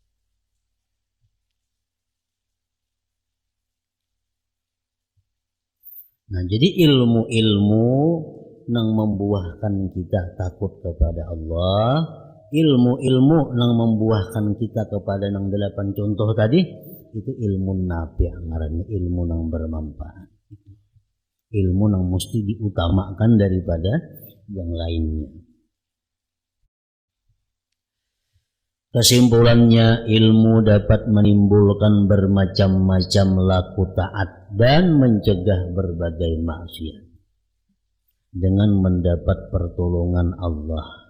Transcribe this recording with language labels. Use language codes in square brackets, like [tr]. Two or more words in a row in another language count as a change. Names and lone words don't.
[bjn] Nah, jadi ilmu-ilmu nang membuahkan kita takut kepada Allah, ilmu-ilmu nang membuahkan kita kepada nang 8 contoh tadi, itu [ar] علم نافع' [bjn] ngarannya, ilmu nang bermanfaat. Ilmu nang mesti diutamakan daripada yang lainnya. [id] Kesimpulannya, ilmu dapat menimbulkan bermacam-macam laku taat dan mencegah berbagai maksiat dengan mendapat pertolongan Allah.